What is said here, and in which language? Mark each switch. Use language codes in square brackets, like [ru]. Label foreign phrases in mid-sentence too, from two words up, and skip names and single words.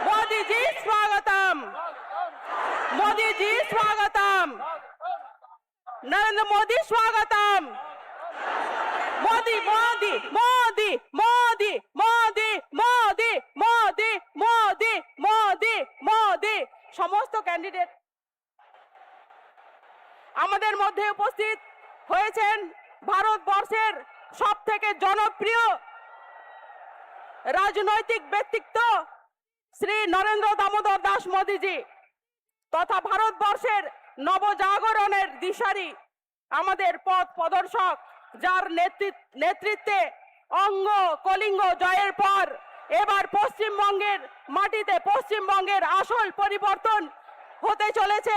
[hi] मोदी जी स्वागतम, मोदी जी स्वागतम, नरेंद्र मोदी स्वागतम, मोदी मोदी मोदी मोदी मोदी मोदी मोदी मोदी मोदी मोदी। [bn] সমস্ত ক্যান্ডিডেট আমাদের মধ্যে উপস্থিত হয়েছেন ভারতবর্ষের সবথেকে জনপ্রিয় রাজনৈতিক ব্যক্তিত্ব শ্রী নরেন্দ্র দামোদর দাস মোদীজি তথা ভারতবর্ষের নবজাগরণের দিশারি আমাদের পথ প্রদর্শক, যার নেতৃত্বে অঙ্গ কলিঙ্গ জয়ের পর এবার পশ্চিমবঙ্গের মাটিতে পশ্চিমবঙ্গের আসল পরিবর্তন হতে চলেছে।